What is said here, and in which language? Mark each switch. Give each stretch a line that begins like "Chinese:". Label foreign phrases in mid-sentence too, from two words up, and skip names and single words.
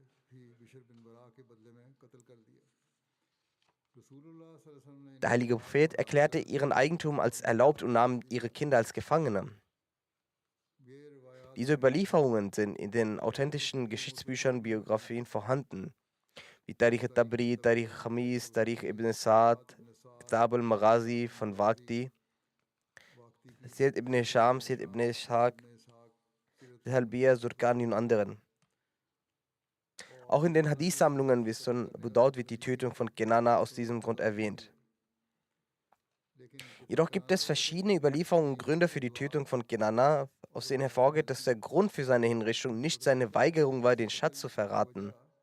German: Der heilige Prophet erklärte ihren Eigentum als erlaubt und nahm ihre Kinder als Gefangene. Diese Überlieferungen sind in den authentischen Geschichtsbüchern Biografien vorhanden, wie Tarikh al-Tabri, Tarikh al-Khamis, Tarikh ibn Sa'd, Kitab al-Maghazi von Waqti, Sirat ibn Hisham, Sirat ibn Ishaq, Halbiya, Surkani und anderen. Auch in den Hadith-Sammlungen wie Sunan Abu Dawud wird die Tötung von Kenana aus diesem Grund erwähnt. Jedoch gibt es verschiedene Überlieferungen und Gründe für die Tötung von Kenana, aus denen hervorgeht, dass der Grund für seine Hinrichtung nicht seine Weigerung war, den Schatz zu verraten.